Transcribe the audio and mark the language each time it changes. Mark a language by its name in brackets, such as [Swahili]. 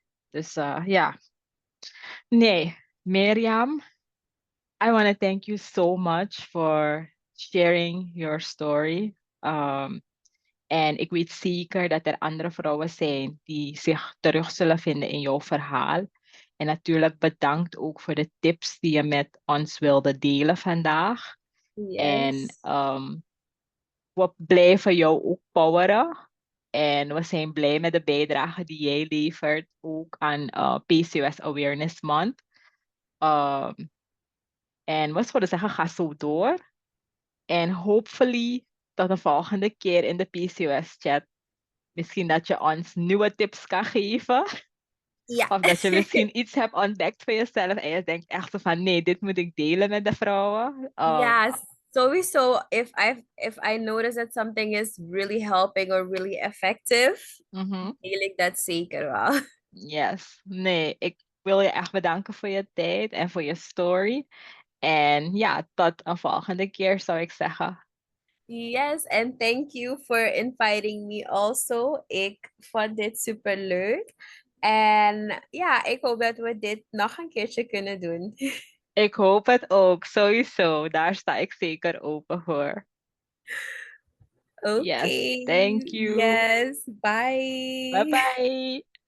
[Dutch] Dus ja, nee, [English] Mirjam, I want to thank you so much for sharing your story. [Dutch] Um, En ik weet zeker dat er andere vrouwen zijn die zich terug zullen vinden in jouw verhaal. En natuurlijk bedankt ook voor de tips die je met ons wilde delen vandaag. En [English] Yes. [Dutch] we blijven jou ook poweren. En we zijn blij met de bijdrage die jij levert ook aan PCOS Awareness Month. Um, en wat zouden zeggen, ga zo door. En hopefully tot de volgende keer in de PCOS chat. Misschien dat je ons nieuwe tips kan geven. Ja. Of dat je misschien iets hebt ontdekt voor jezelf en je denkt echt zo van nee, dit moet ik delen met de vrouwen. [English] Yeah, sowieso if I notice that something is really helping or really effective, Mhm. [Dutch] deel ik dat zeker wel. [English] Yes. [Dutch] Nee, ik wil je echt bedanken voor je tijd en voor je story. En ja, tot een volgende keer zou ik zeggen. [English] Yes, and thank you for inviting me also. [Dutch] Ik vond dit super leuk. En ja, ik hoop dat we dit nog een keertje kunnen doen. Ik hoop het ook, sowieso. Daar sta ik zeker open voor. [English] Yes, Okay, thank you. yes, Bye bye. bye.